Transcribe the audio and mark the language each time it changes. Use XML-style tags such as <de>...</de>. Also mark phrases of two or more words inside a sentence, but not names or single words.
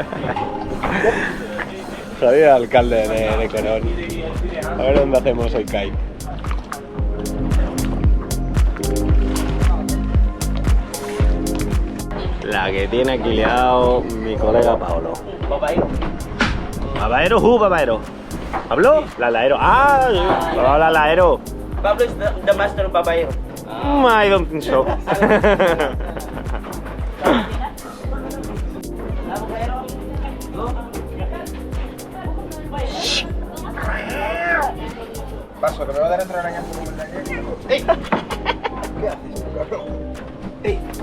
<es>Soy el alcalde de Corón. A ver dónde hacemos el kite. La que tiene aquí liado mi colega Paolo. Babaero. ¿Babaero? ¿Babaero? ¿Pablo? Lalaero. ¡Ah! Hola, Lalaero.</es> <en>Pablo is the master of Babaero. I don't think so.</en> <es>Paso, que me va a dar otra arañazo como el de ayer. ¡Ey! ¿Qué haces, cabrón? ¡Ey!</es>